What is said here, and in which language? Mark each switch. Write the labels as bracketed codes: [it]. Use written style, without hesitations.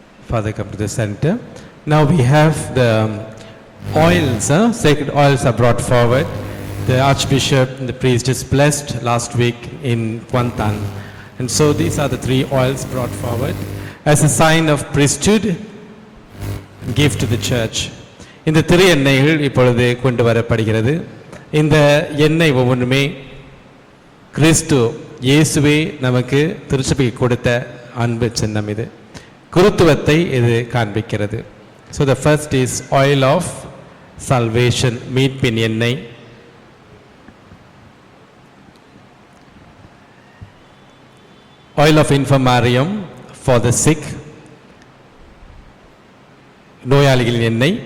[en] Father, come to the center. Now we have the oils, sacred oils are brought forward. The Archbishop and the priest is blessed last week in Kuantan. And so these are the 3 oils brought forward as a sign of priesthood, gift to the church. [ta] இந்த 3 எண்ணெய்கள் இப்பொழுது கொண்டு வரப்படுகிறது. இந்த எண்ணெய் ஒவ்வொன்றுமே கிறிஸ்து இயேசுவே நமக்கு திருச்சபைக்கு கொடுத்த அன்பு சின்னம். இது குருத்துவத்தை இது காண்பிக்கிறது. [en] So the first is oil of salvation, [ta] மீட்பின் எண்ணெய். [en] Oil of infirmarium for the sick, [ta] நோயாளிகளின் எண்ணெய்.